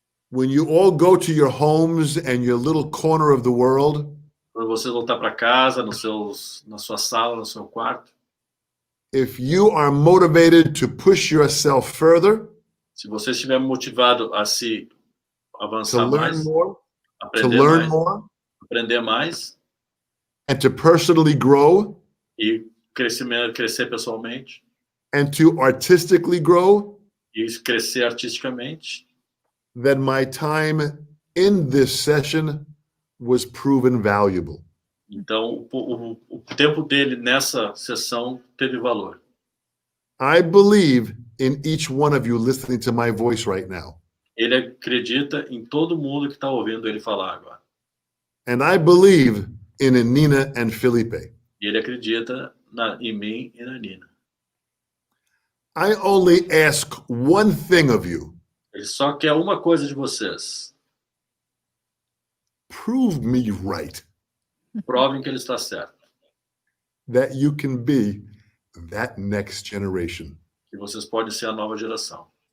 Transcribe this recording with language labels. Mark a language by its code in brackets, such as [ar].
[en] when you all go to your homes and your little corner of the world, [pt] quando você voltar para casa, na sua sala, no seu quarto, [en] if you are motivated to push yourself further, [pt] se você estiver motivado a se [en] to [pt] avançar [en] learn [pt] mais, [en] more, to [pt] aprender [en] learn [pt] mais, [en] more, [pt] aprender mais [en] and to personally grow, [pt] e crescer pessoalmente [en] and to artistically grow, [pt] e crescer artisticamente, [en] then my time in this session was proven valuable. [pt] então o tempo dele nessa sessão teve valor. [en] I believe in each one of you listening to my voice right now. [pt] Ele acredita em todo mundo que está ouvindo ele falar agora. [en] And I believe in Nina and Felipe. [pt] E ele acredita em mim e na Nina. [en] I only ask one thing of you. [pt] Ele só quer uma coisa de vocês. [en] Prove me right [pt] Provem que ele está certo. [en] that you can be that next generation. [pt] Que vocês podem ser a nova geração.